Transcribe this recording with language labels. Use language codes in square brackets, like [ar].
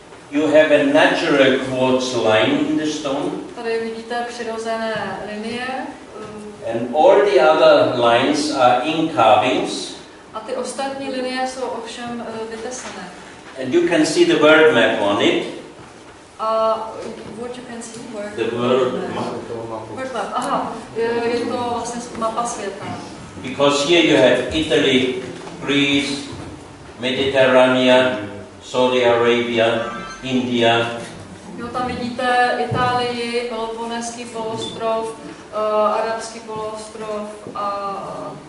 [en] You have a natural quartz line in the stone. [cs] Tady vidíte přirozené linie. [en] And all the other lines are in carvings. [cs] A ty ostatní linie jsou ovšem vytesané. [en] And you can see the world map on it. What you can see? The world map. World map. [cs] Aha, je to vlastně mapa světa. [en] Because here you have Italy, Greece, Mediterranean, Saudi Arabia, India. [cs] Jo, tam vidíte Itálii, Peloponeský poloostrov, Arabský poloostrov a